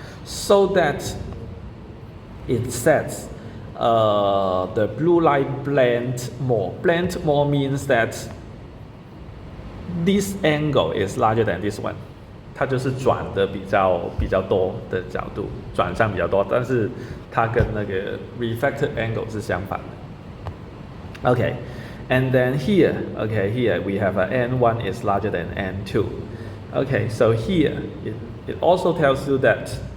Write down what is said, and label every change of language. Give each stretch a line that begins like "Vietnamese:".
English: So that it says the blue light blend more. Blend more means that this angle is larger than this one.
Chinese: 它就是转的比较多的角度，转向比较多，但是它跟那个 refracted angle 是相反的。
English: And then here, here we have a N1 is larger than N2. So here it also tells you that.